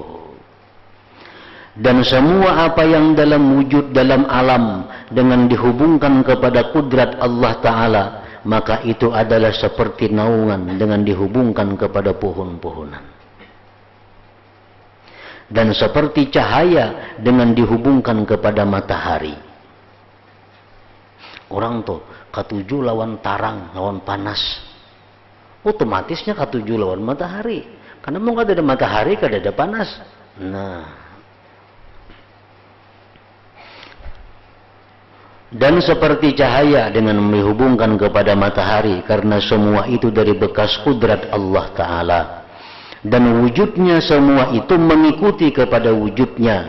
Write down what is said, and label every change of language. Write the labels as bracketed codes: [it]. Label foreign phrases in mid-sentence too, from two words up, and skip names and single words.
[id] Dan semua apa yang dalam wujud dalam alam dengan dihubungkan kepada kudrat Allah Ta'ala, maka itu adalah seperti naungan dengan dihubungkan kepada pohon-pohonan. Dan seperti cahaya dengan dihubungkan kepada matahari. [bjn] Orang tuh katuju lawan tarang, lawan panas. Otomatisnya katuju lawan matahari. Karena mau kada ada matahari, kada ada panas. Nah. [id] Dan seperti cahaya dengan dihubungkan kepada matahari. Karena semua itu dari bekas kudrat Allah Ta'ala. Dan wujudnya semua itu mengikuti kepada wujudnya.